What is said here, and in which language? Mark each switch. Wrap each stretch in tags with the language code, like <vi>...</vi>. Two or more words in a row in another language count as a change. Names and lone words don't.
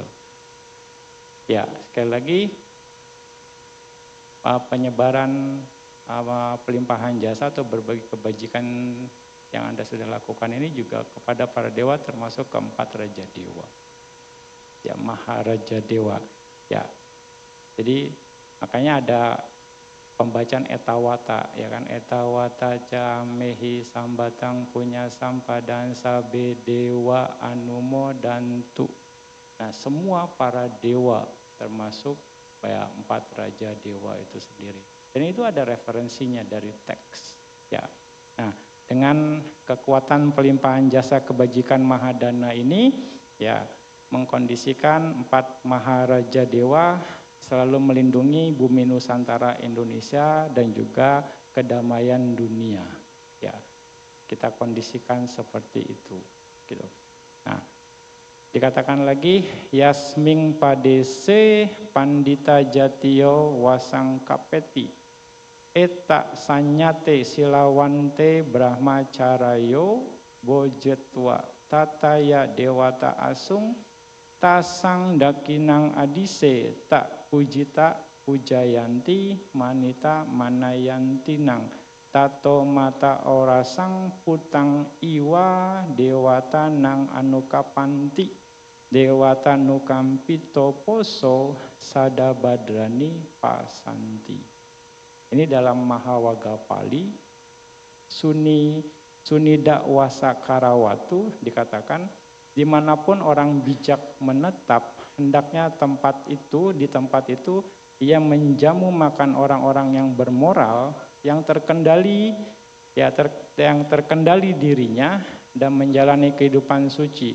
<id>Ya, sekali lagi penyebaran pelimpahan jasa atau berbagi kebajikan yang Anda sudah lakukan ini juga kepada para dewa, termasuk keempat raja dewa. Ya, Maharaja Dewa. Ya. Jadi makanya ada pembacaan etawata, ya kan,</id> <pi>etawata camehi sambatang punya sampadan sabe dewa anumo dan tu.</pi> <id>Nah, semua para dewa termasuk ya, 4 raja dewa itu sendiri. Dan itu ada referensinya dari teks. Ya. Nah, dengan kekuatan pelimpahan jasa kebajikan Mahadana ini, ya, mengkondisikan 4 maharaja dewa selalu melindungi bumi Nusantara Indonesia dan juga kedamaian dunia. Ya, kita kondisikan seperti itu, gitu. Nah, dikatakan lagi,</id> <pi>Yasming padese pandita jatiyo wasang kapeti eta sanyate silawante brahmacarayo bojetwa tataya dewata asung tasang dakinang adise tak pujita pujayanti manita manayantinang tato mata orasang putang iwa dewata nang anukapanti dewata nukampito poso sada badrani pasanti.</pi> <id>Ini dalam Mahawaga Pali Sunida Wasakarawatu dikatakan, dimanapun orang bijak menetap, hendaknya di tempat itu ia menjamu makan orang-orang yang bermoral, yang terkendali, yang terkendali dirinya dan menjalani kehidupan suci.</id>